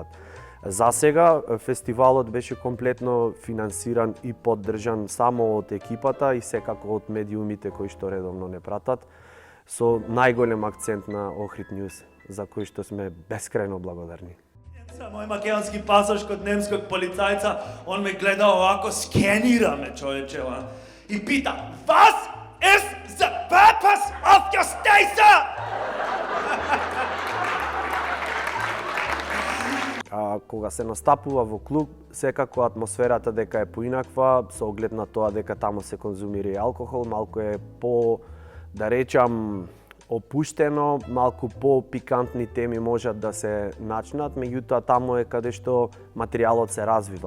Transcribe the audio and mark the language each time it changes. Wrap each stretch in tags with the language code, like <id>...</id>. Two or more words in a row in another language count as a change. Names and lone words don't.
<mk>За сега фестивалот беше комплетно финансиран и поддржан само од екипата и секако од медиумите кои што редовно не пратат, со најголем акцент на Охрид Њуз, за кој што сме бескрајно благодарни.</mk> <sr>Мој македонски пасош код немског полицајца, он ме гледа овако, скенира ме човечева и пита,</sr> <en>Was is the purpose of your stay, sir?</en> <mk>кога се настапува во клуб, секако атмосферата дека е поинаква, со оглед на тоа дека таму се конзумира и алкохол, малку е по, да речам, опуштено, малку по-пикантни теми можат да се начнат, меѓутоа таму е каде што материјалот се развива.</mk>